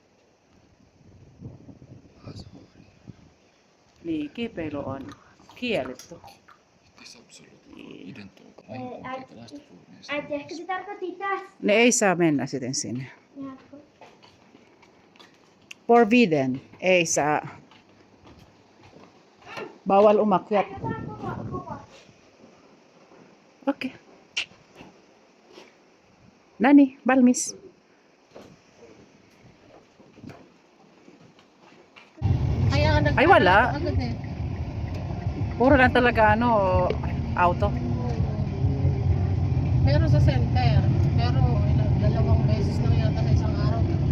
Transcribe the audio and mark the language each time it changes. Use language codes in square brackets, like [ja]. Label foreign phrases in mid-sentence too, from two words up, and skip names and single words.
[fi] Niin, kipeily on kielletty. Äiti, ehkä se tarkoitti tästä. Ne ei saa mennä sitten sinne. Jatko. Forbidden. Ei saa. [tl] Bawal umakyat. [fi] Okei. Okay. Nani, valmis. [tl] Ay, wala. Puro lang talaga auto. Meron sa center, pero dalawang beses lang yata sa isang araw.